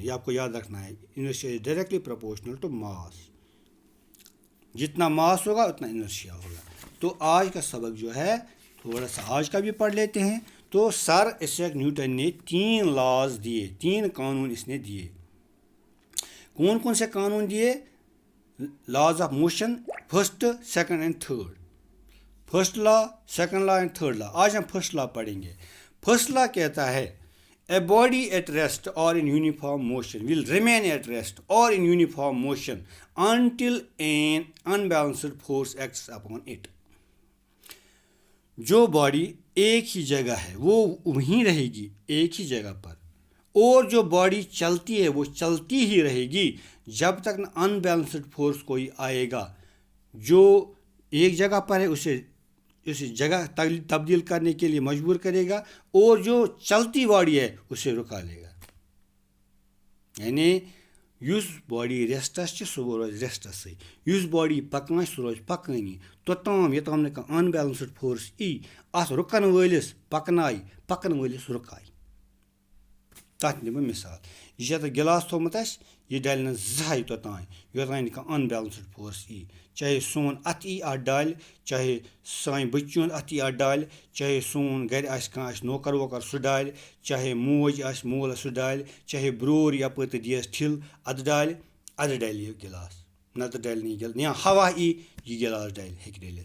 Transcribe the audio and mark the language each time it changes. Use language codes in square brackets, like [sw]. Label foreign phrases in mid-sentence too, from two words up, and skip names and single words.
[ur] یہ آپ کو یاد رکھنا ہے [en] inertia is directly proportional to mass [ur] جتنا ماس ہوگا اتنا انرشیا ہوگا تو آج کا سبق جو ہے تھوڑا سا آج کا بھی پڑھ لیتے ہیں تو سر آئزک نیوٹن نے 3 لاز دیے 3 قانون اس نے دیے کون کون سے قانون دیے [en] laws of motion first second and third first law second law and third law [ur] آج ہم [en] first law पढ़ेंगे first law [ur] کہتا ہے [en] A body at rest or in uniform motion will remain at rest or in uniform motion until an unbalanced force acts upon it. [ur] جو باڈی ایک ہی جگہ ہے وہ وہیں رہے گی ایک ہی جگہ پر، اور جو باڈی چلتی ہے وہ چلتی ہی رہے گی جب تک نہ [en] unbalanced force [ur] کوئی آئے گا جو ایک جگہ پر ہے اسے جگہ تبدیل کرنے کے لیے مجبور کرے گا، اور جو چلتی باڈی ہے اسے رکا لے گا. [ks] यानी یُس باڈی ریسٹس چھِ سُہ روزِ ریسٹسٕے، یُس باڈی پَکان چھِ سُہ روزِ پَکٲنی توٚتام یوٚتام نہٕ کانٛہہ [en] unbalanced force [ks] یی اَتھ رُکَن وٲلِس پَکنایہِ پَکَن وٲلِس رُکایہِ. تَتھ نِمہٕ بہٕ مِثال، یہِ چھِ یَتھ گِلاس تھوٚمُت اَسہِ یہِ ڈَلہِ نہٕ زٕہٕنۍ توٚتام یوٚتام نہٕ کانٛہہ [en] unbalanced force [ks] یی، چاہے سون اَتھ یی اَتھ ڈالہِ، چاہے سانہِ بٔچی ہُنٛد اَتھ یی اَتھ ڈالہِ، چاہے سون گَرِ آسہِ کانٛہہ آسہِ نوکر ووکر سُہ ڈالہِ، چاہے موج آسہِ مول آسہِ سُہ ڈالہِ، چاہے برٛور یَپٲرۍ تہٕ دِیَس ٹھِل اَدٕ ڈالہِ یہِ گِلاس، نَتہٕ ڈَلہِ نہٕ یہِ گِلاس، یا ہوا یی یہِ گِلاس ڈَلہِ ہیٚکہِ ڈٔلِتھ.